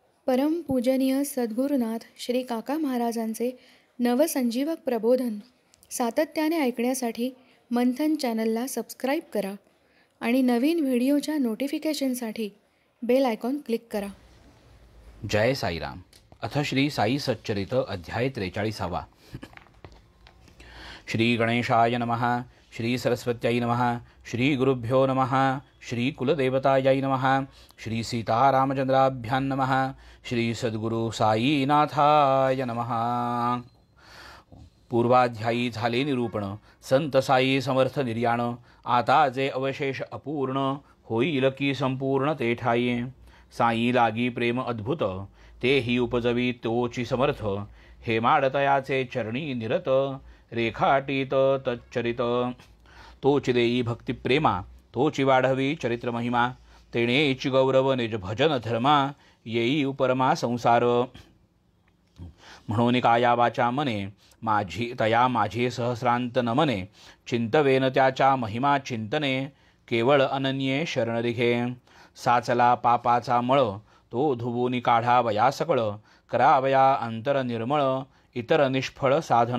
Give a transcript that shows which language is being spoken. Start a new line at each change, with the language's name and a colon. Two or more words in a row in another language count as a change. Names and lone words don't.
Marathi: परमपूजनीय सद्गुरुनाथ श्री काका महाराजांचे नवसंजीवक प्रबोधन सातत्याने ऐकण्यासाठी मंथन चॅनलला सबस्क्राईब करा आणि नवीन व्हिडिओच्या नोटिफिकेशनसाठी बेल आयकॉन क्लिक करा. जय साईराम. अथ श्री साई सच्चरित अध्याय 43.
Sanskrit: श्री गणेशाय नमः. श्री सरस्वत्यै नमः. श्री गुरुभ्यो नमः. श्री कुलदेवतायै नमः. श्री सीतारामचंद्राभ्यां नमः. श्री सद्गुरु साईनाथाय नमः.
Marathi: पूर्वाध्यायी झाले निरूपण. संत साई समर्थ निर्याण. आता जे अवशेष अपूर्ण होईल की संपूर्ण ते ठाई. साई लागी प्रेम अद्भुत तेही उपजवी तोची समर्थ. हे माडतयाचे चरणी निरत रेखाटीत तच्चरित. तोची देई भक्ती प्रेमा तोची वाढवी चरित्र महिमा. तेणेची गौरव निज भजन धर्मा येई उपरमा संसार. म्हणून काया वाचा मने माझी तया माझे सहस्रांत नमने. चिंतवेन त्याच्या महिमा चिंतने केवळ अनन्ये शरणरिघे. साचला पापाचा मळ तो धुवून काढावया सकळ. करावया अंतर निर्मळ इतर निष्फळ साधन.